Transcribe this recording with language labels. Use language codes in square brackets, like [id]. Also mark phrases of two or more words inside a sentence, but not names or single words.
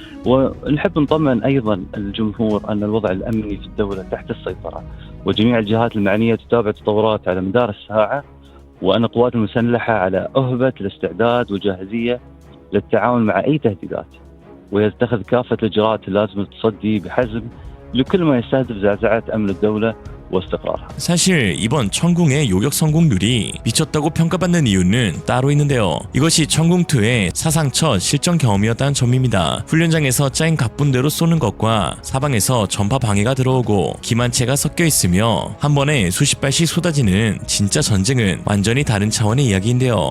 [ar] ونحب نطمئن أيضا الجمهور أن الوضع الأمني في الدولة تحت السيطرة، وجميع الجهات المعنية تتابع التطورات على مدار الساعة، وأن القوات المسلحة على أهبة الاستعداد والجاهزية للتعامل مع أي تهديدات، ويتخذ كافة الإجراءات اللازمة للتصدي بحزم لكل ما يستهدف زعزعة أمن الدولة واستقرارها. [ko] 사실 이번 천궁의 요격 성공률이 미쳤다고 평가받는 이유는 따로 있는데요. 이것이 천궁2의 사상 첫 실전 경험이었다는 점입니다. 훈련장에서 짜인 각분대로 쏘는 것과 사방에서 전파 방해가 들어오고 기만체가 섞여 있으며 한 번에 수십 발씩 쏟아지는 진짜 전쟁은 완전히 다른 차원의 이야기인데요.